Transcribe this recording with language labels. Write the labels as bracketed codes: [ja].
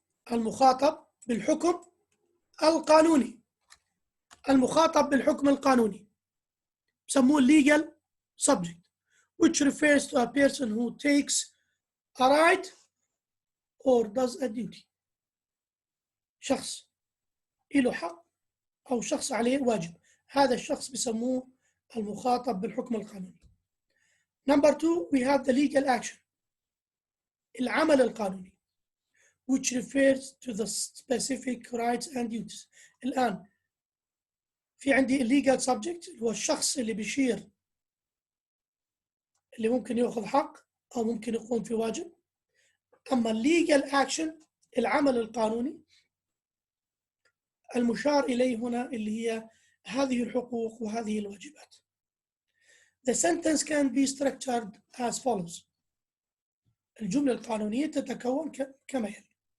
[ar] المخاطب بالحكم القانوني. المخاطب بالحكم القانوني بسموه [en] legal subject, which refers to a person who takes a right or does a duty. [ar] شخص له حق أو شخص عليه واجب. هذا الشخص بسموه المخاطب بالحكم القانوني. [en] Number 2, we have the legal action. [ar] العمل القانوني, [en] which refers to the specific rights and duties. [ar] الآن في عندي legal subject اللي هو الشخص اللي بيشير، اللي ممكن يأخذ حق أو ممكن يقوم في واجب. أما legal action العمل القانوني المشار إليه هنا اللي هي هذه الحقوق وهذه الواجبات. [en] The sentence can be structured as follows. [ar] الجملة القانونية تتكون كما يلي.